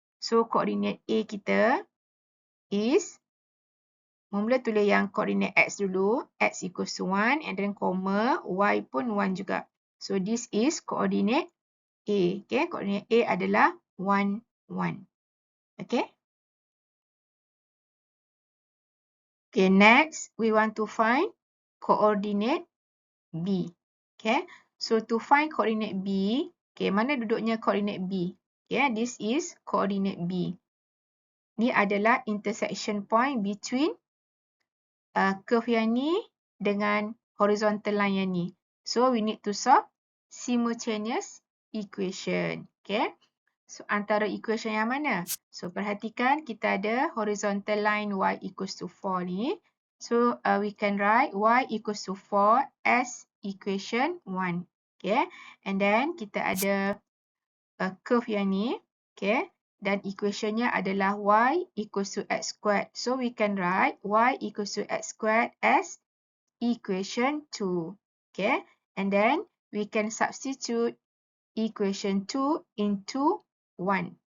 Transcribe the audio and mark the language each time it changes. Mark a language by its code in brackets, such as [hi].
[ms] So, coordinate A kita is, mula tulis yang coordinate x dulu. [en] X equals to 1 and then comma, y [ms] pun 1 juga. [en] So, this is coordinate A. Okay, coordinate A [ms] adalah [en] 1, 1. Okay. Okay, next we want to find coordinate B. Okay, so to find coordinate B, okay, [ms] mana duduknya [en] coordinate B? Okay, this is coordinate B. [ms] Ni adalah [en] intersection point between curve [ms] yang ni dengan horizontal line yang ni. [en] So, we need to solve simultaneous equation. Okay, so [ms] antara equation yang mana? [en] So, [ms] perhatikan kita ada [en] horizontal line y equals to 4 ni. So, we can write y equals to 4 as equation 1. Okay, and then [ms] kita ada curve yang ni. [en] Okay, [ms] dan equationnya adalah [en] y equals to x squared. So, we can write y equals to x squared as equation 2. Okay, and then we can substitute equation 2 into 1.